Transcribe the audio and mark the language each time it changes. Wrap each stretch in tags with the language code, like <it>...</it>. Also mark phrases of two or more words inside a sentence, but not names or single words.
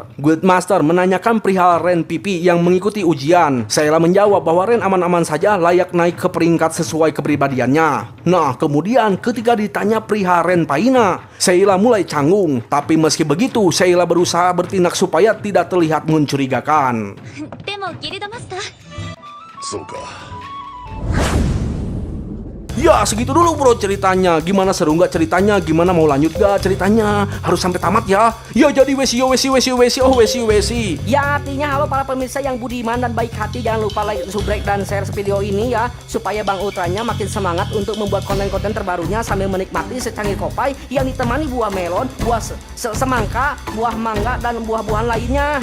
<id>Guildmaster menanyakan perihal Ren Pipi yang mengikuti ujian. Sheila menjawab bahwa Ren aman-aman saja, layak naik ke peringkat sesuai kepribadiannya. Nah, kemudian ketika ditanya perihal Ren Paina, Sheila mulai canggung. Tapi meski begitu, Sheila berusaha bertindak supaya tidak terlihat mencurigakan.</id> <ja>でもギルドマスターそうか。</ja> <id>Ya, segitu dulu bro ceritanya. Gimana, seru nggak ceritanya? Gimana, mau lanjut gak ceritanya? Harus sampai tamat ya. Ya jadi wesi. Ya, artinya halo para pemirsa yang budiman dan baik hati, jangan lupa like, subscribe, dan share video ini ya, supaya Bang Ultranya makin semangat untuk membuat konten-konten terbarunya sambil menikmati secangkir kopi yang ditemani buah melon, buah semangka, buah mangga, dan buah-buahan lainnya.</id>